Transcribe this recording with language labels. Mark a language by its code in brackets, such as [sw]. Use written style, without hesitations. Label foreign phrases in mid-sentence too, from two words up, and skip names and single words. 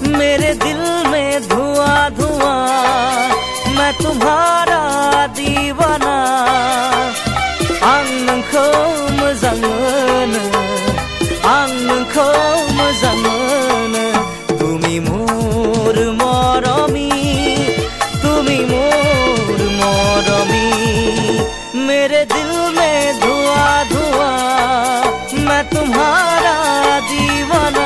[hi] मेरे दिल में धुआं धुआं, मैं तुम्हारा दीवाना। [brx] आं नोंखौ मोजां मोनो, आं नोंखौ मोजां मोनो। [as] তুমি মোৰ মৰমী, তুমি মোৰ মৰমী। [hi] मेरे दिल में धुआं धुआं, मैं तुम्हारा दीवाना।